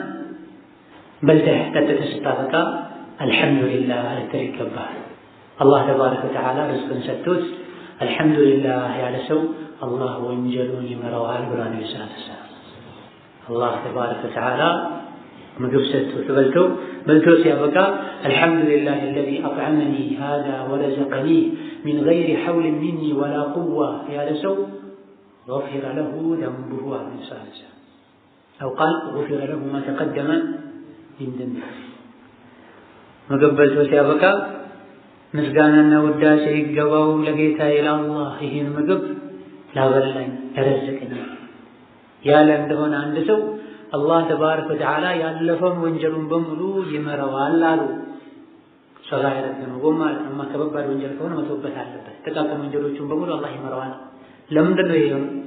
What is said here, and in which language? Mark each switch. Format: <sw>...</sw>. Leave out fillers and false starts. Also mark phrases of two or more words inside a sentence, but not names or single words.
<am>በልተህ ጠጥተህ ስታበቃ አልሐምዱሊላህ ልትል ይገባሃል። አላህ</am> <ar>تبارك وتعالى</ar> <am>ርዝቅን ሰጥቶት አልሐምዱሊላህ ያለ ሰው አላህ ወንጀሉን ይመራዋል ብሏል ነብዩ</am> <ar>صلى الله عليه وسلم።</ar> <am>አላህ</am> <ar>تبارك وتعالى</ar> <am>ምግብ ሰጥቶት በልቶ ሲያበቃ አልሐምዱሊላህ</am> <ar>الذي أطعمني هذا ورزقني من غير حول مني ولا قوة</ar> <am>ያለ ሰው</am> <ar>غفر له ذنبه عليه الصلاة والسلام أو قال غفر له ما تقدم من ذنبه።</ar> <am>ምግብ በልቶ ሲያበቃ ምስጋናና ውዳሴ ይገባው ለጌታዬ ለአላህ ይህን ምግብ ላበላኝ ለረዘቀኝ ያለ እንደሆነ አንድ ሰው አላህ</am> <ar>تبارك وتعالى</ar> <am>ያለፈውን ወንጀሉን በሙሉ ይመረዋል አሉ። ሰጋይረ ነው ማለት ነው። ከባድ ወንጀል ከሆነ መተውበት አለበት። ጥቃቅን ወንጀሎቹን በሙሉ አላህ ይመረዋል። ለምንድን ነው ይሄው?</am>